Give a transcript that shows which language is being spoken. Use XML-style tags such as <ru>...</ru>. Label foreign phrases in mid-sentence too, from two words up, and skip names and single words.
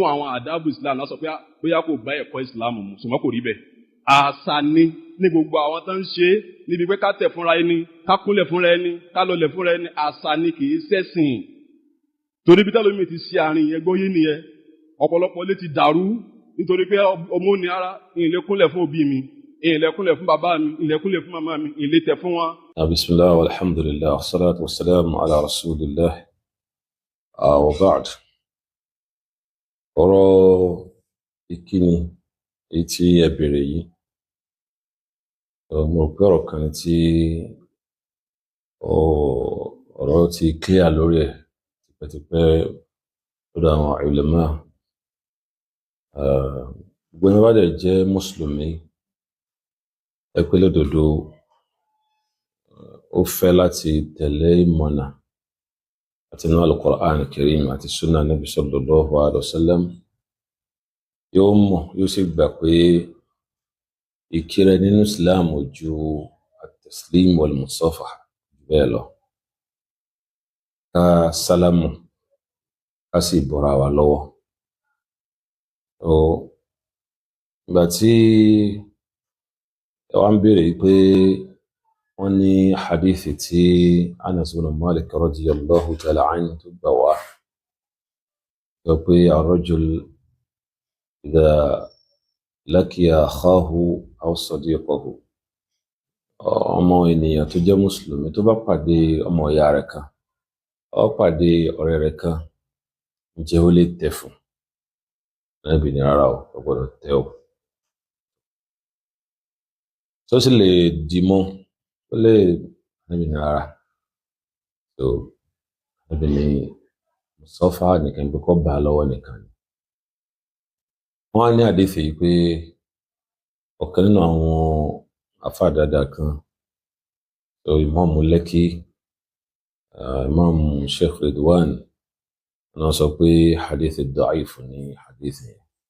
<yo>àwọn àdábù Islam náà sọ pé bóyá kò bá ẹ̀kọ́ Islam mu ṣùgbọ́n kò rí bẹ́ẹ̀ àṣà ni ní gbogbo àwọn tó ń ṣe é níbi pé ká tẹ̀ fúnra ẹni ká kúnlẹ̀ fúnra ẹni ká lọlẹ̀ fúnra ẹni àṣà ni kì í ṣẹ̀sìn torí bí tálómi ti ṣe àárín yẹn gbóyè nìyẹn ọ̀pọ̀lọpọ̀ lè ti dàrú nítorí pé ọmọ ní ara ìlẹ̀ kúnlẹ̀ fún òbí mi ìlẹ̀ kúnlẹ̀ fún bàbá mi ìlẹ̀ kúnlẹ̀ fún màmá mi ìlẹ̀ tẹ̀ fún wọn.</yo> <ar>بسم الله والحمد لله والصلاة والسلام على رسول الله وبعد.</ar> <yo>ọ̀rọ̀ ìkíni èyí tí ẹ bèrè yìí mo rò pé ọ̀rọ̀ kan tí ọ̀rọ̀ ti clear lórí ẹ̀ tipẹ́tipẹ́ lọ́dọ̀ àwọn ulama gbogbo ẹni bá dẹ̀ jẹ́ mùsùlùmí ẹ pé lódodo ó fẹ́ láti tẹ̀lé ìmọ̀nà àti nínú al-Qur'an al-Karim àti sunnah nabi</yo> <ar>صلى الله عليه وسلم</ar> <yo>yóò mọ̀ yóò sì gbà pé ìkírẹ nínú Islam ju</yo> <ar>التسليم والمصافحة</ar> <yo>bẹ́ẹ̀ lọ ká sálámù ká sì bọ́ra wa lọ́wọ́ ìgbà tí ẹ wá ń béèrè pé wọ́n ní hadithi tí Anas ibn Malik</yo> <ar>رضي الله تعالى عنه</ar> <yo>tó gbà wá sọ pé</yo> <ar>الرجل إذا لقي أخاه أو صديقه</ar> <yo>ọmọ ènìyàn tó jẹ́ mùsùlùmí tó bá pàdé ọmọ ìyá rẹ̀ kan ó pàdé ọ̀rẹ́ rẹ̀ kan ǹjẹ́ ó lè tẹ̀ fún Ànábì ní rárá o kò gbọ́dọ̀ tẹ̀ o tó sì lè dìmọ́ ó lè Ànábì ní rárá so Ànábì ní musafa nìkan bí kò bá lọ́wọ́ nìkan ni wọ́n á ní àdéfì yìí pé ọ̀kan nínú àwọn àfáà dáadáa kan so Imam Leki Imam Sheikh Ridwan náà sọ pé</yo> <ar>حديث ضعيف</ar> <yo>ní hadith yẹn</yo>